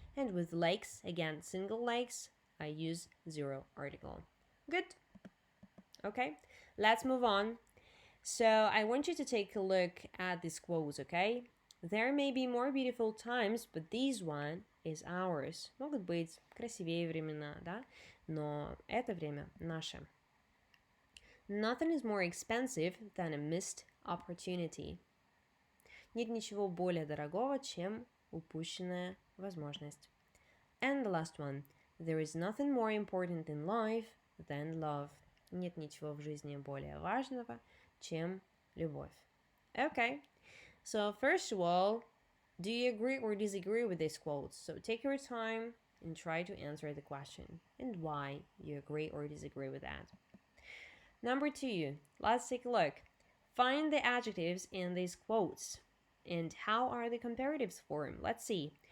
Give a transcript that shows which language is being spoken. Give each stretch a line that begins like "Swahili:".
English: And with lakes, again, single lakes, I use zero article. Good. Okay, let's move on. So I want you to take a look at these quotes, okay? There may be more beautiful times, but this one is ours.
Russian: Могут быть красивее времена, да? Но это время наше.
English: Nothing is more expensive than a missed opportunity.
Russian: Нет ничего более дорогого, чем упущенная возможность.
English: And the last one. There is nothing more important in life than love.
Russian: Нет ничего в жизни более важного, чем любовь.
English: Okay. So first of all, do you agree or disagree with these quotes? So take your time and try to answer the question and why you agree or disagree with that. Number 2, let's take a look. Find the adjectives in these quotes and how are the comparatives formed? Let's see.